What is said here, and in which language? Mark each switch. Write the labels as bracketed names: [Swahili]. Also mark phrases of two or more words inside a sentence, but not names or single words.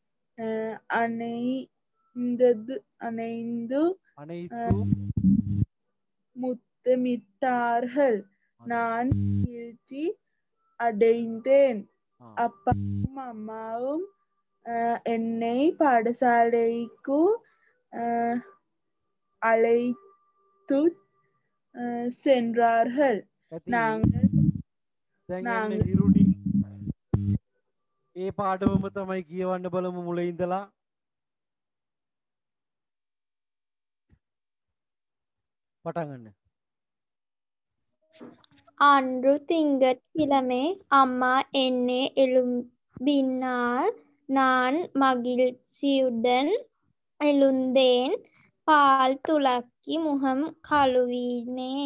[Tamil] அணைந்து முத்தமிட்டார்கள் நான் மகிழ்ச்சி அடைந்தேன் அப்பாவும் அம்மாவும் என்னை பாடசாலைக்கு அழைத்து சென்றார்கள் நாங்கள் [Sinhala] හිරුණි ඒ පාඩමම තමයි කියවන්න බලමු මුලින් ඉඳලා පටන් ගන්න [Tamil] அன்று திங்கட்கிழமை அம்மா என்னை எழுப்பினார் நான் மகிழ்ச்சியுடன் எழுந்தேன் பால் துலக்கி முகம் கழுவினேன்